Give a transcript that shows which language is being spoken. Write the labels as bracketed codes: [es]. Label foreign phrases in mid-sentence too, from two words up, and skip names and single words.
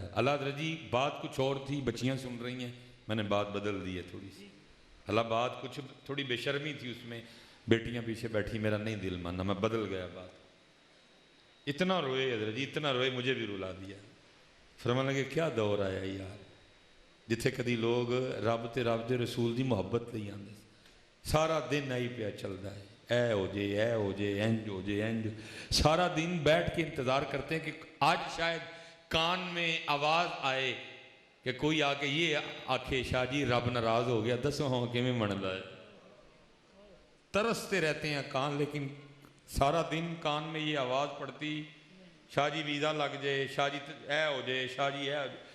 [ur] اللہ حضرت جی بات کچھ اور تھی, بچیاں سن رہی ہیں, میں نے بات بدل دی ہے تھوڑی سی. اللہ بات کچھ تھوڑی بے شرمی تھی اس میں, بیٹیاں پیچھے بیٹھی, میرا نہیں دل مانا, میں بدل گیا بات. اتنا روئے حضرت جی, اتنا روئے مجھے بھی رلا دیا. فرمانے لگے کیا دور آیا یار [pa] جتھے کدی لوگ رب تے رسول دی محبت لئی آندے, [ur] سارا دن آئی پیا چلتا ہے, [pa] اے ہو جے انج ہو جے انج. [ur] سارا دن بیٹھ کے انتظار کرتے ہیں کہ آج شاید کان میں آواز آئے کہ کوئی آ کے یہ آکھے شاہ جی رب ناراض ہو گیا, [pa] دسو ہاں کیویں مندا ہے. [ur] ترستے رہتے ہیں کان, لیکن سارا دن کان میں یہ آواز پڑتی شاہ جی ویزا لگ جائے, شاہ جی [pa] اے ہو جائے, [ur] شاہ جی [pa] اے ہو جائے.